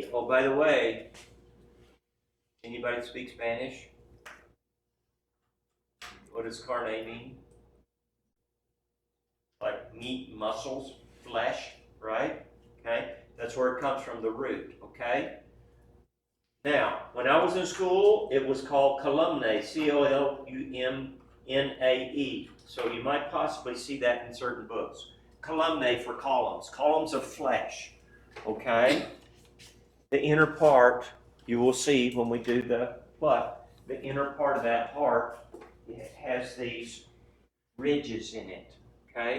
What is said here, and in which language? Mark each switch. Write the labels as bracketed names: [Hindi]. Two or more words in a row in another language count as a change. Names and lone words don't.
[English] Oh, by the way, anybody speak Spanish? What does carne mean? Like meat, muscles, flesh, right? Okay, that's where it comes from, the root, okay? Now, when I was in school, it was called columnae, C-O-L-U-M-N-A-E. So you might possibly see that in certain books. Columnae for columns, columns of flesh, okay? The inner part, you will see when we do the inner part of that heart, it has these ridges in it, okay?